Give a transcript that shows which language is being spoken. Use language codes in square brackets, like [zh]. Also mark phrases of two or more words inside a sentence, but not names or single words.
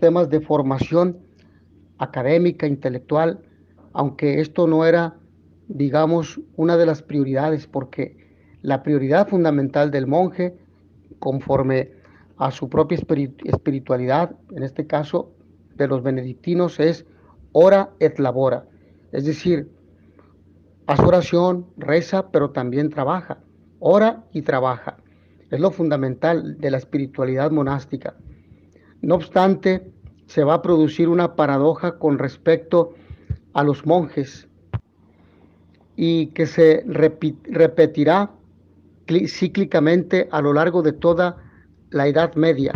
[es] temas de formación académica, intelectual, aunque esto no era, digamos, una de las prioridades, porque la prioridad fundamental del monje, conforme a su propia espiritualidad, en este caso de los benedictinos, es [la] ora et labora, [es] es decir, haz oración, reza, pero también trabaja, ora y trabaja. Es lo fundamental de la espiritualidad monástica. No obstante, se va a producir una paradoja con respecto a los monjes y que se repetirá cíclicamente a lo largo de toda la Edad Media.